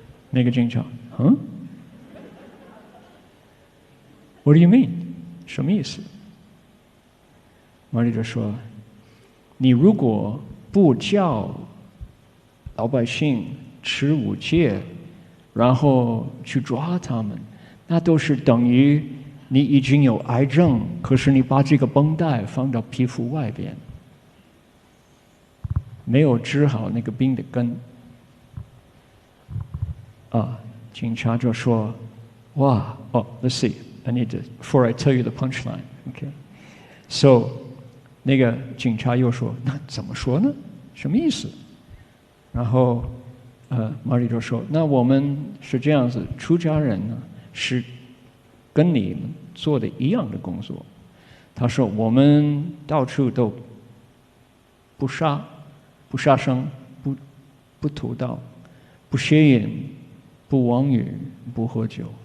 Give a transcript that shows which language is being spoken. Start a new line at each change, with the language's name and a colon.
Chinese: 那个警察？
English: What do you mean？
Chinese: 什么意思？马里就说：“你如果不叫老百姓持5戒，然后去抓他们，那都是等于你已经有癌症，可是你把这个绷带放到皮肤外边，没有治好那个病的根。” 警察就说：“哇，
English: let's see, I need to before I tell you the punchline, okay?
Chinese: So 那个警察又说：那怎么说呢？什么意思？然后马里就说：那我们是这样子，出家人呢是跟你们做的一样的工作。他说我们到处都不杀生，不屠盗，不邪淫，不妄语，不喝酒。